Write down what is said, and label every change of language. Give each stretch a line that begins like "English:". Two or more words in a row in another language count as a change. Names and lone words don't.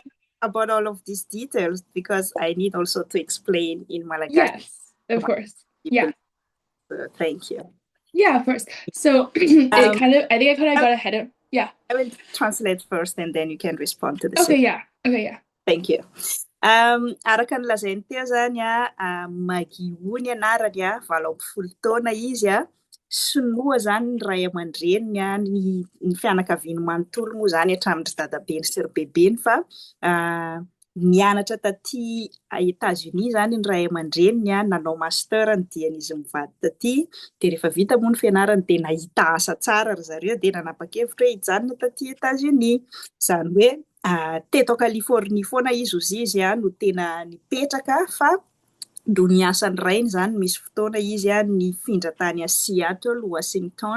English: I about all of these details because I need also to explain in Malagasy Yes. Of to my course. people. Yeah. Thank you. Yeah, of course. So Um, I think I kind of got ahead of, yeah. I will translate first and then you can respond to the Okay, second. yeah. Okay, yeah. Thank you.
Malagasy: Araka ny lazainy teo zany Magio ny anarany valo amby folo taona izy Sinoa zany ny ray aman-dreniny ny fianakaviany manontolo moa zany hatramin'ny dadabeny sy ry bebeny fa nianatra taty Etats-Unis zany ny ray aman-dreniny nanao master ny dian'izy mivady taty dia rehefa vita moa ny fianarany dia nahita asa tsara ry zareo dia nanapa-kevitra hoe hijanona taty Etats-Unis zany hoe teto Californie foana izy no tena nipetraka fa do ny asany rainy zany misy fotoana izy nifindra tany Seattle, Washington.